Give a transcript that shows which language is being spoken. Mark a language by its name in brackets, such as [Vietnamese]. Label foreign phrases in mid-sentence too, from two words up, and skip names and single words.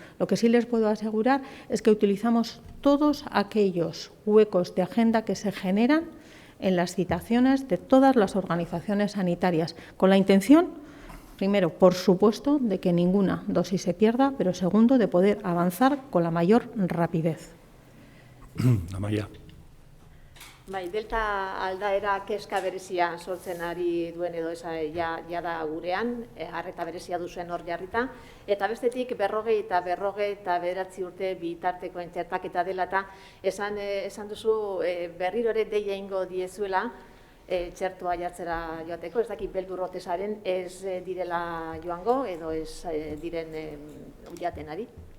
[Spanish] Lo que sí les puedo asegurar es que utilizamos todos aquellos huecos de agenda que se generan en las citaciones de todas las organizaciones sanitarias, con la intención primero, por supuesto, de que ninguna dosis se pierda, pero segundo, de poder avanzar con la mayor rapidez. [Basque] Amaia. Bai, delta aldaera kezka berezia sortzen ari duen edo ja da gurean, arreta berezia duzuen hor jarrita, eta bestetik 40 eta 49 urte bitartekoen txertaketa dela eta esan duzu berriro ere deia ingo diezuela txertua jartzera joateko, ez dakit beldur rotesaren ez direla joango edo ez diren jaten ari.